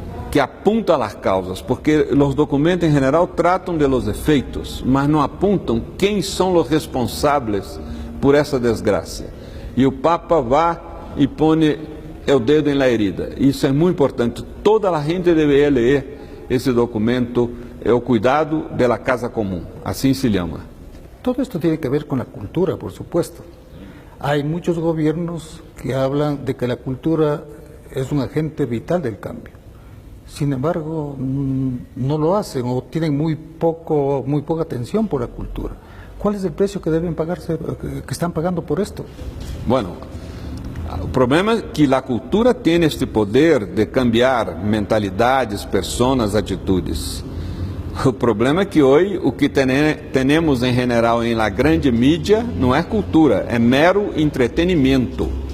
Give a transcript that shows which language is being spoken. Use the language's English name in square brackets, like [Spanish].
[Spanish] que apunta a las causas, [Portuguese] porque os documentos em geral tratam de los efeitos, mas não apuntam quem são os responsáveis por essa desgraça. E o Papa vai e põe o dedo na herida. Isso é muito importante. Toda a gente deveria ler esse documento, o cuidado [Spanish] de la casa común, así se llama. Todo esto tiene que ver con la cultura, por supuesto. Hay muchos gobiernos que hablan de que la cultura es un agente vital del cambio. Sin embargo, no lo hacen o tienen muy poca atención por la cultura. ¿Cuál es el precio que deben pagarse, que están pagando por esto? [Portuguese] Bueno, o problema é que a cultura tem este poder de cambiar mentalidades, pessoas, atitudes. O problema é que hoje o que temos em geral em la grande mídia não é cultura, é mero entretenimento.